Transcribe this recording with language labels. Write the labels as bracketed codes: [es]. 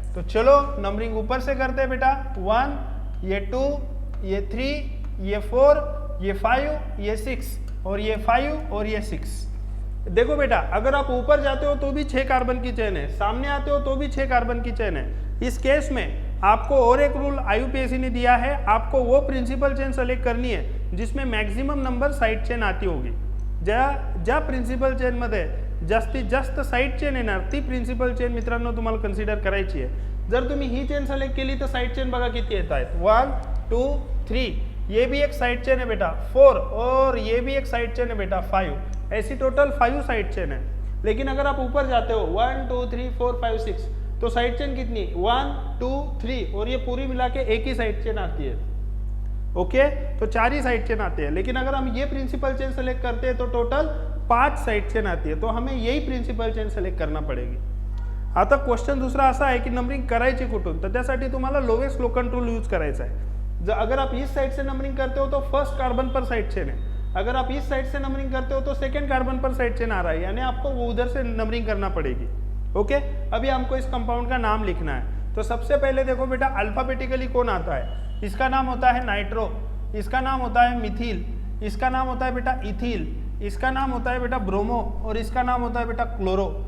[hi] तो चलो नंबरिंग ऊपर से करते हैं बेटा, 1, ये 2, ये 3, ये 4, ये 5, ये 6 और ये 5 और ये 6। देखो बेटा अगर आप ऊपर जाते हो तो भी 6 कार्बन की चेन है, सामने आते हो तो भी 6 कार्बन की चेन है। इस केस में आपको और एक रूल IUPAC ने दिया है, आपको वो प्रिंसिपल चेन सेलेक्ट करनी है जिसमें मॅक्झिमम नंबर साइड चेन आती होगी। [mr] ज्या प्रिन्सिपल चेनमध्ये जास्तीत जास्त साइड चेन येणार ती प्रिन्सिपल चेन मित्रांनो तुम्हाला कन्सिडर करायची आहे। जर तुम्ही ही चेन सिलेक्ट केली तर साइड चेन बघा किती येत आहेत, [hi] 1, 2, 3, ये भी एक साइड चेन है बेटा 4 और ये भी एक साइड चेन है बेटा 5, ऐसी टोटल 5 साइड चेन है। लेकिन अगर आप ऊपर जाते हो 1, 2, 3, 4, 5, 6 तो साइड चेन कितनी, 1, 2, 3 और ये पूरी मिला के एक ही साइड चेन आती है। ओके, तो 4 ही साइड चेन आते हैं। लेकिन अगर हम ये प्रिंसिपल चेन सेलेक्ट करते हैं तो टोटल 5 साइड चेन आती है, तो हमें यही प्रिंसिपल चेन सेलेक्ट करना पडेगी। [mr] आता क्वेश्चन दुसरा असा आहे की नंबरिंग करायची कुठून, तर त्यासाठी तुम्हाला लोवेस्ट लोकन रूल यूज करायचा है। [hi] अगर आप इस साइड से नंबरिंग करते हो तो फर्स्ट कार्बन पर साइड चेन है, अगर आप इस साइड से नंबरिंग करते हो तो सेकंड कार्बन पर साइड चेन आ रहा है, यानी आपको वो उधर से नंबरिंग करना पड़ेगी। ओके, अभी हमको इस कंपाउंड का नाम लिखना है। तो सबसे पहले देखो बेटा अल्फाबेटिकली कौन आता है, इसका नाम होता है नाइट्रो, इसका नाम होता है मिथिल, इसका नाम होता है बेटा इथिल, इसका नाम होता है बेटा ब्रोमो और इसका नाम होता है बेटा क्लोरो।